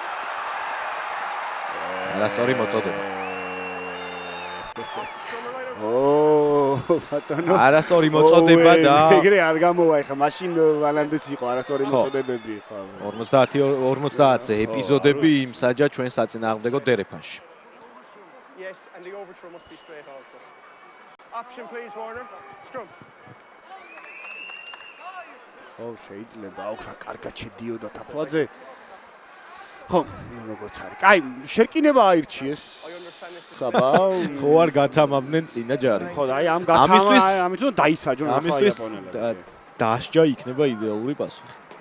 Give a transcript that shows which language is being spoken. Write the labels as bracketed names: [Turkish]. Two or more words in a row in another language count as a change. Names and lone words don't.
[Georgian] არასწორი მოწოდება. ბატონო. არასწორი მოწოდება და ეგრე არ გამოვა ეხა, მაშინ ვანანდეს იყო არასწორი მოწოდებები ხო. 50-ზე ეპიზოდები იმსაჯა ჩვენ საწინააღმდეგო დერეფანში. [English] Yes, and the overthrow must be straight also. Option please, Warner. Scrum. [Georgian] ხო, შეიძლება, აუ, რა კარგად შედიოდა თაფლაძე. ხო, როგორც არის. კაი, შერკინება აირჩიეს. საბა, ხო არ გათამამდნენ წინა ჯარი. ხო, აი ამ ამისთვის დაისაჯონ ახლა იაპონელები. დასჯა იქნება იდეალური პასუხი.